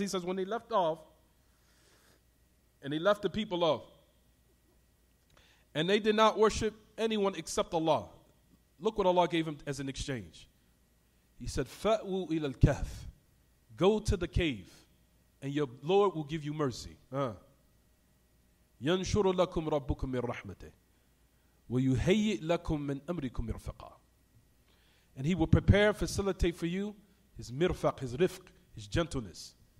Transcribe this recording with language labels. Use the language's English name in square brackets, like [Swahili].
[English] He says when they left off, and they left the people off, and they did not worship anyone except Allah. Look what Allah gave him as an exchange. He said, [Arabic] فَأْوُوا إِلَى الْكَهْفِ. [English] Go to the cave, and your Lord will give you mercy. [Arabic] يَنْشُرُ لَكُمْ رَبُّكُمْ مِنْ رَحْمَتِهِ وَيُهَيِّئْ لَكُمْ مِنْ أَمْرِكُمْ مِرْفَقًا. [English] And He will prepare and facilitate for you His mirfaq, His rifq, His gentleness.